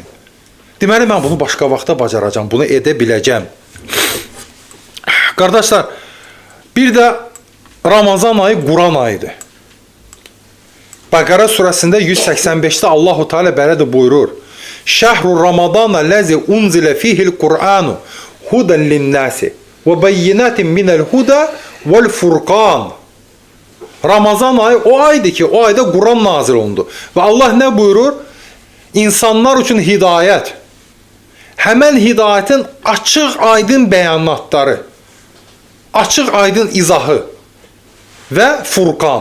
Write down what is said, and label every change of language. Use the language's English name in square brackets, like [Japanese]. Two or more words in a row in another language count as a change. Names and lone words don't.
[Azerbaijani] Deməli, mən bunu başqa vaxtda bacaracam, bunu edə biləcəm. Qardaşlar, bir də Ramazan ayı Quran ayıdır. Bəqərə surəsində 185-də Allah-u Teala belə də buyurur. [Arabic] شهر رمضان الذي أنزل فيه القرآن هدى للناس وبينات من الهدى والفرقان. [Azerbaijani] Ramazan ayı o aydır ki, o ayda Quran nazil olundu. Və Allah nə buyurur? İnsanlar üçün hidayət. Həmən hidayətin açıq aydın bəyanatları, açıq aydın izahı və Furqan.